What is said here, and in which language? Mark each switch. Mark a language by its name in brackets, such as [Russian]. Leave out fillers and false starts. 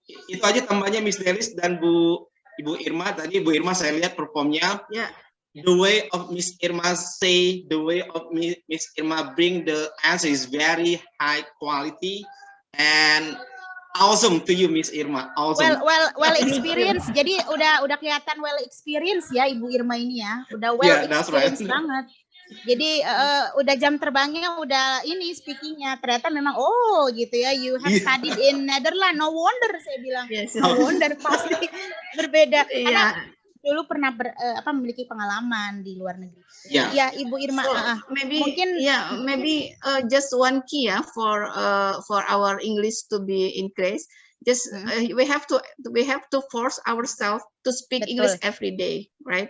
[Indonesian] Itu aja tambahnya Miss Delis dan Ibu Irma. Tadi Bu Irma saya lihat performnya. [English] Yeah. The way of Miss Irma say, the way of Miss Irma bring the answer is very high quality and awesome to you, Miss Irma. Awesome. Well experience. [Indonesian] Jadi udah kelihatan [English] well experience [Indonesian] ya Ibu Irma ini ya. Udah experience banget. Jadi udah jam terbangnya udah ini speakingnya ternyata memang gitu ya, [English] you have studied in Netherlands, no wonder [Indonesian] saya bilang. [English] No wonder [Indonesian] pasti berbeda. Karena dulu pernah memiliki pengalaman di luar negeri. [English] Yeah. [Indonesian] Ya, Ibu Irma, [English] So maybe [Indonesian] mungkin [English] just one key for our English to be increased. Just we have to force ourselves to speak English every day, right?